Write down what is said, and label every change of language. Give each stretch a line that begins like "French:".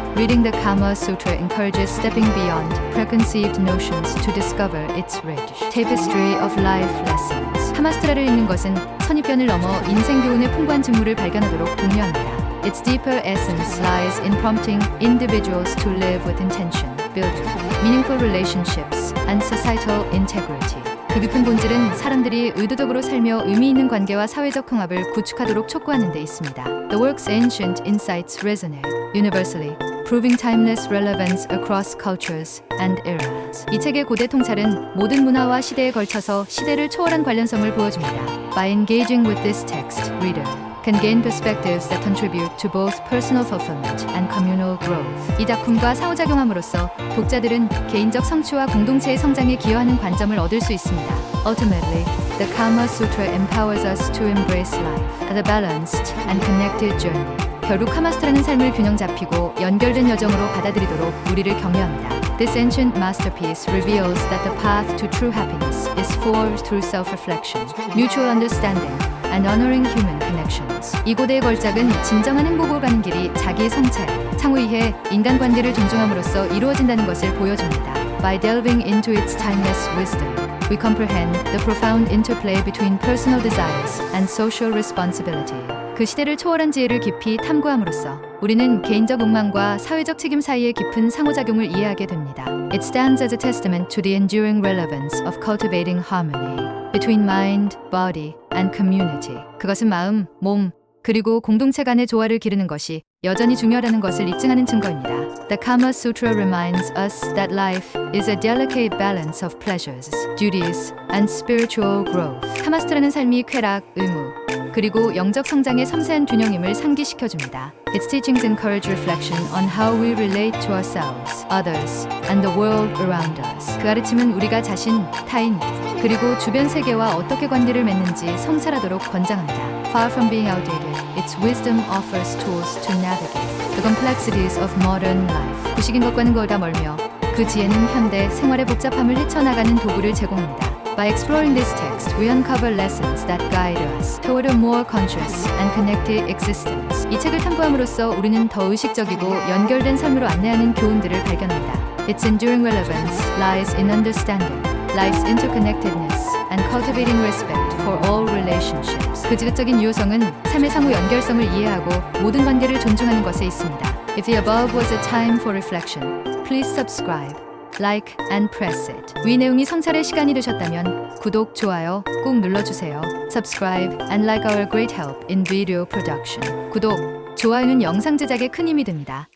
English: Reading the Kama Sutra encourages stepping beyond preconceived notions to discover its rich tapestry of life lessons.
Korean: 카마스트라를 읽는 것은 선입견을 넘어 인생 교훈의 풍부한 직무를 발견하도록 독려합니다.
English: Its deeper essence lies in prompting individuals to live with intention, building meaningful relationships, and societal integrity.
Korean: 그 깊은 본질은 사람들이 의도적으로 살며 의미 있는 관계와 사회적 통합을 구축하도록 촉구하는 데 있습니다.
English: The work's ancient insights resonate universally, proving timeless relevance across cultures and eras.
Korean: 이 책의 고대 통찰은 모든 문화와 시대에 걸쳐서 시대를 초월한 관련성을 보여줍니다.
English: By engaging with this text, reader can gain perspectives that contribute to both personal fulfillment and communal growth.
Korean: 이 작품과 상호작용함으로써 독자들은 개인적 성취와 공동체의 성장에 기여하는 관점을 얻을 수 있습니다.
English: Ultimately, the Kama Sutra empowers us to embrace life as a balanced and connected journey.
Korean: 결국 카마스트라는 삶을 균형 잡히고 연결된 여정으로 받아들이도록 우리를 격려합니다.
English: This ancient masterpiece reveals that the path to true happiness is forged through self-reflection, mutual understanding, and honoring human connections.
Korean: 이 고대의 걸작은 진정한 행복으로 가는 길이 자기의 성찰, 상호 이해, 인간관계를 존중함으로써 이루어진다는 것을 보여줍니다.
English: By delving into its timeless wisdom, we comprehend the profound interplay between personal desires and social responsibility.
Korean: 그 시대를 초월한 지혜를 깊이 탐구함으로써 우리는 개인적 욕망과 사회적 책임 사이의 깊은 상호작용을 이해하게 됩니다.
English: It stands as a testament to the enduring relevance of cultivating harmony between mind, body, and community.
Korean: 그것은 마음, 몸, 그리고 공동체 간의 조화를 기르는 것이 여전히 중요하다는 것을 입증하는 증거입니다.
English: The Kama Sutra reminds us that life is a delicate balance of pleasures, duties, and spiritual growth.
Korean: 카마스트라는 삶이 쾌락, 의무, 그리고 영적 성장의 섬세한 균형임을 상기시켜줍니다.
English: Its teachings encourage reflection on how we relate to ourselves, others, and the world around us.
Korean: 그 가르침은 우리가 자신, 타인, 그리고 주변 세계와 어떻게 관계를 맺는지 성찰하도록 권장합니다.
English: Far from being outdated, its wisdom offers tools to navigate the complexities of modern life.
Korean: 구식인 것과는 거리가 멀며 그 지혜는 현대 생활의 복잡함을 헤쳐나가는 도구를 제공합니다.
English: By exploring this text, we uncover lessons that guide us toward a more conscious and connected existence.
Korean: 이 책을 탐구함으로써 우리는 더 의식적이고 연결된 삶으로 안내하는 교훈들을 발견합니다.
English: Its enduring relevance lies in understanding life's interconnectedness and cultivating respect for all relationships.
Korean: 그 지극적인 유효성은 삶의 상호 연결성을 이해하고 모든 관계를 존중하는 것에 있습니다.
English: If the above was a time for reflection, please subscribe, like, and press it.
Korean: 위 내용이 성찰의 시간이 되셨다면 구독, 좋아요 꼭 눌러주세요.
English: Subscribe and like our great help in video production.
Korean: 구독, 좋아요는 영상 제작에 큰 힘이 됩니다.